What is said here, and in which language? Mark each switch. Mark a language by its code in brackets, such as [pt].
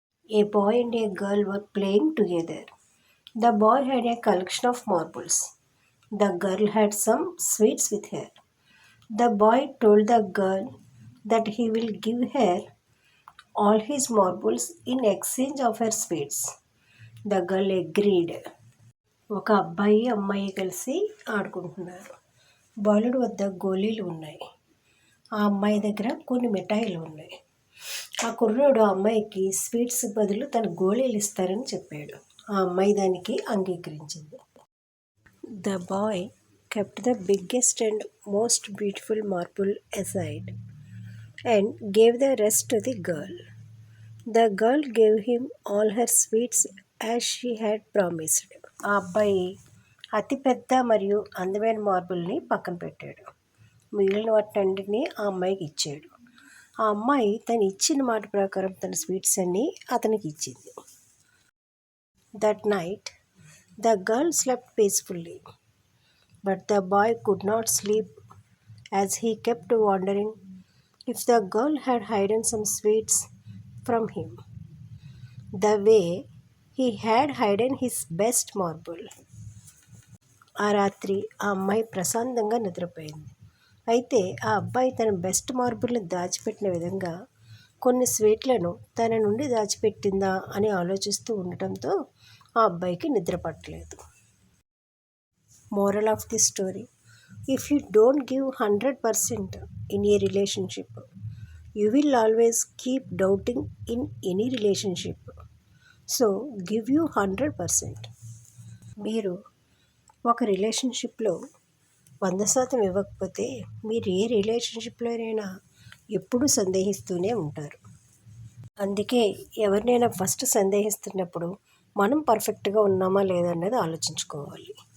[en] A boy and a girl were playing together. The boy had a collection of marbles. The girl had some sweets with her. The boy told the girl that he will give her all his marbles in exchange of her sweets. The girl agreed. [te] ఒక అబ్బాయి అమ్మాయి కలిసి ఆడుకుంటున్నారు. బాలుడు వద్ద గోళీలు ఉన్నాయి. ఆ అమ్మాయి దగ్గర కొన్ని మిఠాయిలు ఉన్నాయి. ఆ కుర్రోడు ఆ అమ్మాయికి స్వీట్స్ బదులు తన గోళీలు ఇస్తారని చెప్పాడు. ఆ అమ్మాయి దానికి అంగీకరించింది. [en] The boy kept the biggest and most beautiful marble aside and gave the rest to the girl. The girl gave him all her sweets as she had promised. [te] ఆ అబ్బాయి అతిపెద్ద మరియు అందమైన మార్బుల్ని పక్కన పెట్టాడు. మిగిలిన వాటినన్నింటినీ ఆ అమ్మాయికి ఇచ్చాడు. ఆ అమ్మాయి తను ఇచ్చిన మాట ప్రకారం తన స్వీట్స్ అన్నీ అతనికి ఇచ్చింది. [en] That night, the girl slept peacefully. But the boy could not sleep as he kept wondering if the girl had hidden some sweets from him, the way he had hidden his best marble. [te] ఆ రాత్రి ఆ అమ్మాయి ప్రశాంతంగా నిద్రపోయింది. అయితే ఆ అబ్బాయి తన బెస్ట్ మార్బుల్ని దాచిపెట్టిన విధంగా కొన్ని స్వీట్లను తన నుండి దాచిపెట్టిందా అని ఆలోచిస్తూ ఉండటంతో ఆ అబ్బాయికి నిద్ర పట్టలేదు. [en] Moral of the story: if you don't give 100% in a relationship, you will always keep doubting in any relationship. So give you 100%. [te] మీరు ఒక రిలేషన్షిప్లో 100% ఇవ్వకపోతే మీరు ఏ రిలేషన్షిప్లోనైనా ఎప్పుడూ సందేహిస్తూనే ఉంటారు. అందుకే ఎవరినైనా ఫస్ట్ సందేహిస్తున్నప్పుడు మనం పర్ఫెక్ట్గా ఉన్నామా లేదా అన్నది ఆలోచించుకోవాలి.